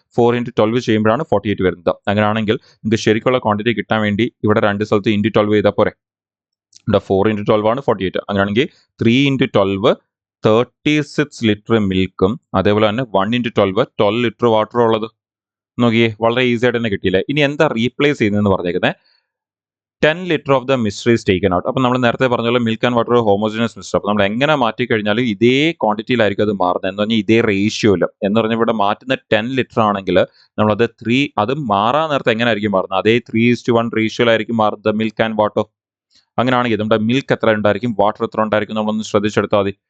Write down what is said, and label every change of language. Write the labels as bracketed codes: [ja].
[ml] 4 × 12 ചെയ്യുമ്പോഴാണ് 48 വരുന്നത്. അങ്ങനെയാണെങ്കിൽ നിങ്ങൾക്ക് ശരിക്കുള്ള ക്വാണ്ടിറ്റി കിട്ടാൻ വേണ്ടി ഇവിടെ 2 സ്ഥലത്ത് ×12 ചെയ്താൽ പോരെ. ഇവിടെ 4 × 12 ആണ് 48. അങ്ങനെയാണെങ്കിൽ 3 × 12 36 ലിറ്റർ മിൽക്കും അതേപോലെ തന്നെ 1 × 12 ലിറ്റർ വാട്ടറും ഉള്ളത്. നോക്കിയേ, വളരെ ഈസി ആയിട്ട് തന്നെ കിട്ടിയില്ലേ? ഇനി എന്താ റീപ്ലേസ് ചെയ്യുന്നതെന്ന് പറഞ്ഞേക്കുന്നത് [en] 10 liters of the mixture is taken out. [ml] അപ്പോൾ നമ്മൾ നേരത്തെ പറഞ്ഞ പോലെ milk and water homogeneous mixture. അപ്പോൾ നമ്മൾ എങ്ങനെ മാറ്റിക്കഴിഞ്ഞാലും ഇതേ ക്വാണ്ടിറ്റിയിലായിരിക്കും അത് മാറുന്നത്. എന്ന് പറഞ്ഞാൽ ഇതേ റേഷ്യോയിൽ. എന്ന് പറഞ്ഞാൽ ഇവിടെ മാറ്റുന്ന 10 ലിറ്റർ ആണെങ്കിൽ നമ്മളത് 3 അത് മാറാൻ നേരത്തെ എങ്ങനെ ആയിരിക്കും മാറുന്നത്? അതേ 3:1 റേഷ്യോയിലായിരിക്കും മാറുന്നത് മിൽക്ക് ആൻഡ് വാട്ടർ. അങ്ങനെയാണെങ്കിൽ നമ്മുടെ മിൽക്ക് എത്ര ഉണ്ടായിരിക്കും, വാട്ടർ എത്ര ഉണ്ടായിരിക്കും നമ്മളൊന്ന് ശ്രദ്ധിച്ചെടുത്താൽ മതി.